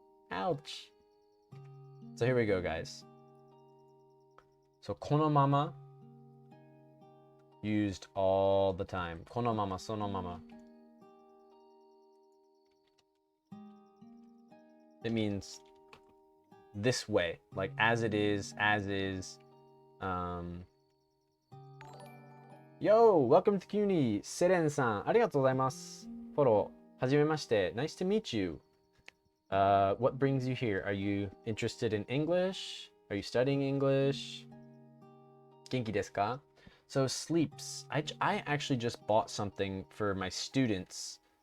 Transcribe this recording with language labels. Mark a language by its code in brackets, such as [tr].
[en] Ouch. So here we go, guys. So kono mama used all the time. Kono mama, sono mama. It means this way, like as it is, as is. Yo, welcome to the community. [ja] Seren san, ありがとうございます。フォロー、はじめまして。 [en] Nice to meet you. What brings you here? Are you interested in English? Are you studying English? [ja] 元気ですか? [en] So sleeps. I actually just bought something for my students.